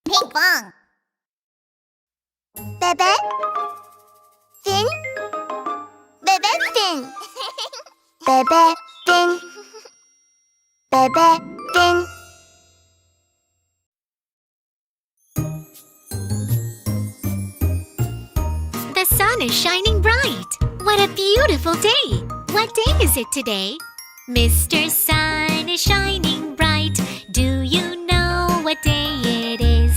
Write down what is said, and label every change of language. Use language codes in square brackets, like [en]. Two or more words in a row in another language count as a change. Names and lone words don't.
[en] Pinkfong. Bebe? Fin? Bebe Fin. Bebe Fin. Bebe Fin. The sun is shining bright. What a beautiful day. What day is it today? Mr. Sun is shining bright. Do you know what day it is?